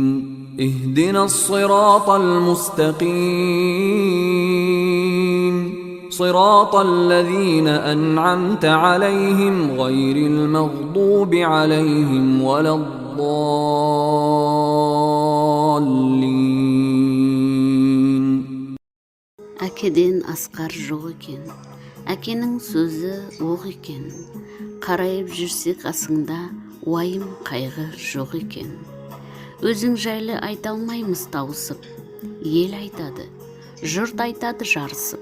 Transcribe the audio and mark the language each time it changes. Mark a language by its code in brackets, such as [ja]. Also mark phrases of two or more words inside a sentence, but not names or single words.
[ar] اهدنا الصراط المستقيم. صراط الذين أنعمت عليهم غير المغضوب عليهم ولا الضالين. [kk] Әкеден асқар жоқ екен, әкенің сөзі оқ екен. Қарайып жүрсе қасыңда уайым қайғы жоқ екен. Өзің жайлы айта алмаймыз тауысып, ел айтады, жұрт айтады жарысып.